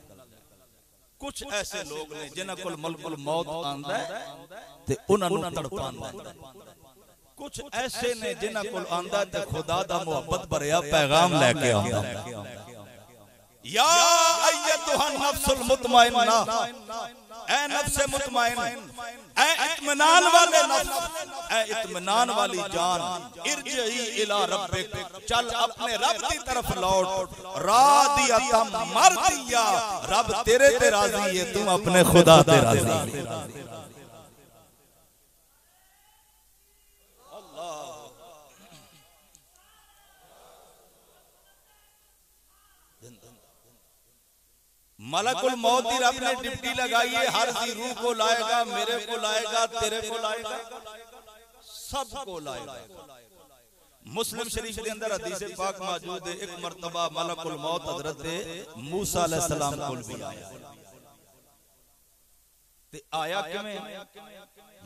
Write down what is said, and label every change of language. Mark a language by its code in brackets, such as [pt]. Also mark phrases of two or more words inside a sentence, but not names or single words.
[pa] کجھ ایسے لوگ نے جنہاں کول ملک الموت آندا ہے تے انہاں نوں تڑپاندا ہے، کجھ ایسے نے جنہاں کول آندا تے خدا دا محبت بھریا پیغام لے کے آندا ہے. [ar] يا أيتها النفس المطمئنة, [ur] اے نفس مطمئن، اے اطمینان والے نفس، اے اطمینان والی جان, [ar] ارجعي إلى ربك, [ur] چل اپنے رب کی طرف لوٹ, [ar] راضية مرضية, [pa] رب تیرے تے راضی ہے، تو اپنے خدا تے راضی ہے. [ur] ملک الموت کی رب نے ڈیوٹی لگائی ہے، ہر کی روح کو لائے گا، میرے کو لائے گا، تیرے کو لائے گا، سب کو لائے گا. مسلم شریف کے اندر حدیث پاک موجود ہے، ایک مرتبہ ملک الموت حضرت موسیٰ علیہ السلام کو بھی آیا [pa] تے آیا کویں?